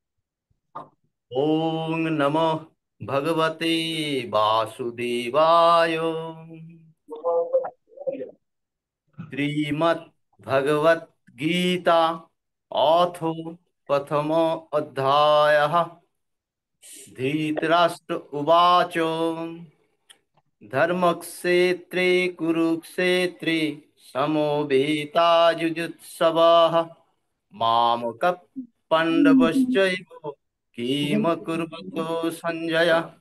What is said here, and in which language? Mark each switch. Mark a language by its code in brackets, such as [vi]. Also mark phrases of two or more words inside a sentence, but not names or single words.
[sa] ওম নমো ভগবতে বাসুদেবায়। শ্রীমদ্ ভগবত গীতা অথ প্রথম অধ্যায়। धृतराष्ट्र उवाच धर्मक्षेत्रे कुरुक्षेत्रे समवेतायुजुत्सवः मामकः पाण्डवश्चैव किमकुर्वतो सञ्जय।